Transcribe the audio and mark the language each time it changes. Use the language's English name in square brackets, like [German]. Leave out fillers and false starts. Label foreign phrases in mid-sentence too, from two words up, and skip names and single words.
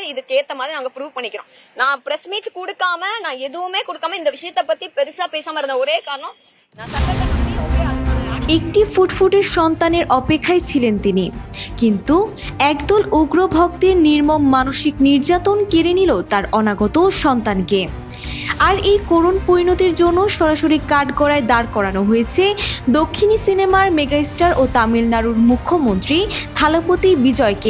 [Tamil] இதுக்கு ஏத்த மாதிரி நாங்க ப்ரூவ் பண்ணிக்கிறோம். நான் [English] press meet [Tamil] கொடுக்காம, நான் எதுவுமே கொடுக்காம இந்த விஷயத்தை பத்தி பெருசா பேசாம இருந்த ஒரே காரணம் நான் சட்டத்தை நம்பி [Bangla] একটি ফুটফুটে সন্তানের অপেক্ষায় ছিলেন তিনি, কিন্তু একদল উগ্র ভক্তের নির্মম মানসিক নির্যাতন কেড়ে নিল তার অনাগত সন্তানকে। আর এই করুণ পরিণতির জন্য সরাসরি কাঠগড়ায় দাঁড় করানো হয়েছে দক্ষিণী সিনেমার মেগাস্টার ও তামিলনাড়ুর মুখ্যমন্ত্রী থালাপতি বিজয়কে।